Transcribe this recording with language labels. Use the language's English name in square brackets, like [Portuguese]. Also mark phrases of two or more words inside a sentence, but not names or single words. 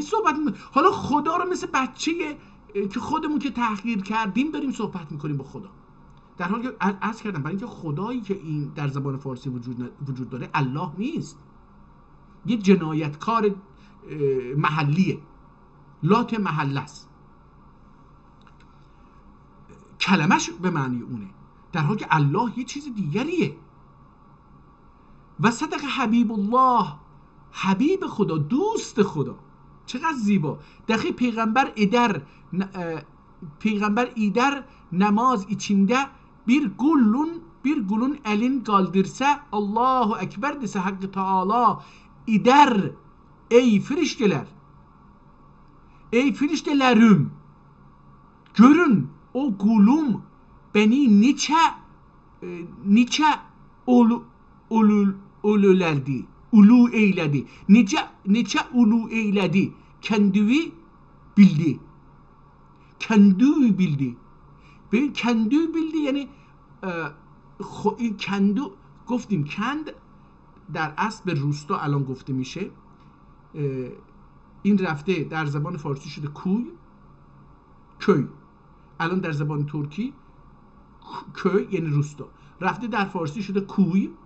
[Persian] صحبت میکنید، حالا خدا رو مثل بچه که خودمون که تحقیر کردیم داریم صحبت میکنیم با خدا، در حالی که عرض کردم برای اینکه خدایی که این در زبان فارسی وجود داره الله نیست، یه جنایتکار محلیه، لات محله است، کلمش به معنی اونه، در حالی که الله یه چیز دیگریه. و صدق حبیب الله، حبیب خدا، دوست خدا، چقدر زیبا. [Azerbaijani] دقیق پیغمبر ایدر نماز içinde bir gulun elin kaldırsa [Arabic] الله أكبر [Azerbaijani] dese Hakkı Teala ider ey firiştelerim, görün o gulum beni neçə ulu eylədi. Neçə ulu eylədi. Kəndüvi bildi. Kəndüvi bildi. [Persian] ببین کندو بیلدی یعنی این کندو گفتیم کند در اصل به روستا الان گفته میشه. این رفته در زبان فارسی شده کوی، köy. الان در زبان ترکی köy یعنی روستا، رفته در فارسی شده کوی.